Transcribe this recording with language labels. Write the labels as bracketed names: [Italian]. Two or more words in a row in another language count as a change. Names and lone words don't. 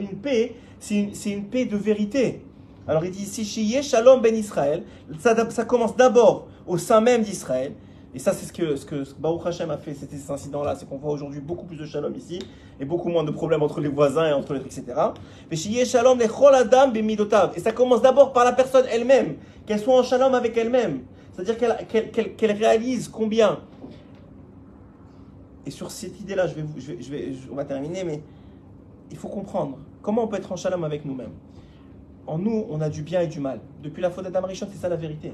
[French] Une paix, c'est une paix de vérité. Alors il dit ici, [Hebrew] שיהיה שלום בין ישראל, [French] ça commence d'abord au sein même d'Israël. Et ça, c'est ce que Baruch Hashem a fait, c'était cet incident-là. C'est qu'on voit aujourd'hui beaucoup plus de shalom ici, et beaucoup moins de problèmes entre les voisins et entre les etc. [Hebrew] Mais שיהיה שלום לכל אדם במידותיו. [French] Et ça commence d'abord par la personne elle-même, qu'elle soit en shalom avec elle-même. C'est-à-dire qu'elle réalise combien. Et sur cette idée-là, on va terminer, mais il faut comprendre comment on peut être en shalom avec nous-mêmes. En nous, on a du bien et du mal. Depuis la faute d'Adam Rishon, c'est ça la vérité.